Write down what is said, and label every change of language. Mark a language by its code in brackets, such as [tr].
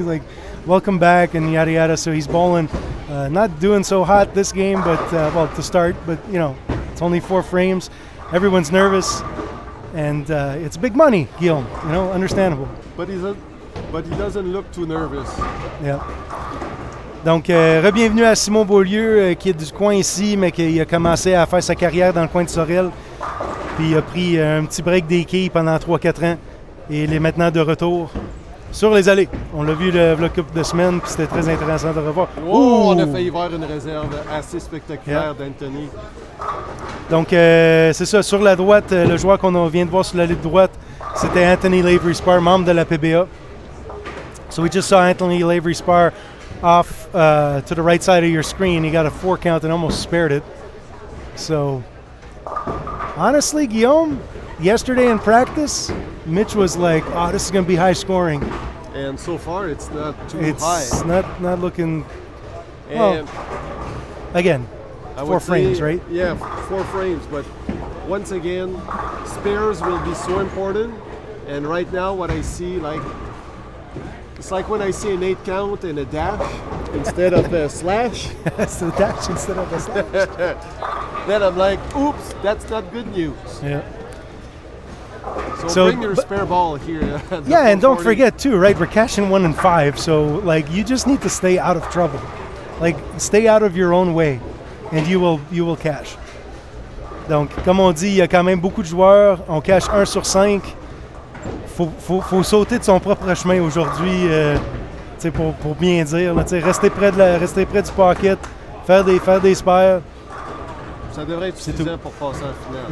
[en] Like, welcome back and yada yada. So he's bowling, not doing so hot this game, but well, to start. But you know, it's only 4 frames. Everyone's nervous, and it's big money, Guillaume. You know, understandable. But he doesn't look too nervous. Yeah. [fr] Donc, re-bienvenue à Simon Beaulieu, qui est du coin ici, mais qui a commencé à faire sa carrière dans le coin de Sorel. Puis il a pris un petit break des quilles pendant 3-4 ans, et il est maintenant de retour sur les allées. On l'a vu le couple de semaines, puis c'était très intéressant de revoir. Oh, on a failli voir une réserve assez spectaculaire d'Anthony. Donc, c'est ça. Sur la droite, le joueur qu'on vient de voir sur l'allée de droite, c'était Anthony Lavery-Spar, membre de la PBA. [en] So we just saw Anthony Lavery-Spar off to the right side of your screen. He got a 4 count and almost spared it. So, honestly, Guillaume, yesterday in practice, Mitch was like, "Oh, this is going to be high scoring." And so far, it's not too high. It's not looking. And again, 4 frames, right? Yeah, 4 frames. But once again, spares will be so important. And right now, what I see, it's like when I see an 8 count and a dash instead of a slash. It's the dash instead of a slash. Then I'm like, oops, that's not good news. Yeah. So bring your spare ball here. Yeah, and don't forget too, right? We're cashing 1 and 5, so you just need to stay out of trouble. Stay out of your own way, and you will cash. [fr] Donc, comme on dit, il y a quand même beaucoup de joueurs. On cache 1 sur 5. Faut sauter de son propre chemin aujourd'hui, pour bien dire. Là, rester près du pocket, faire des spares. Ça devrait être suffisant pour passer en finale.